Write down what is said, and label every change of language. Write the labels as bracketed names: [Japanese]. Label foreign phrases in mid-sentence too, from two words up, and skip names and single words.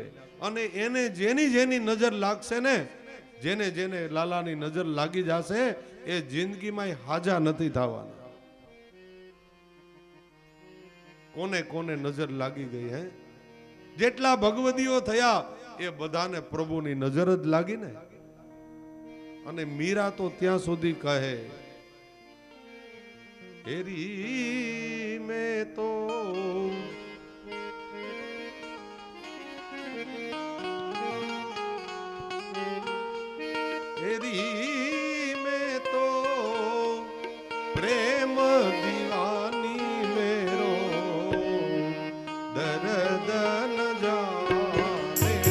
[Gujarati] અને એને જેની જેની નજર લાગશે ને, જેને જેને લાલાની નજર લાગી જશે, એ જિંદગીમાં હાજા નથી થવાના. કોને કોને નજર લાગી ગઈ હે? જેટલા ભગવદીઓ થયા એ બધાને પ્રભુની નજર જ લાગી ને. અને મીરા તો ત્યાં સુધી કહે, [Hindi] तेरी में तो तेरी में तो प्रेम दीवानी मेरो दर्द न जाने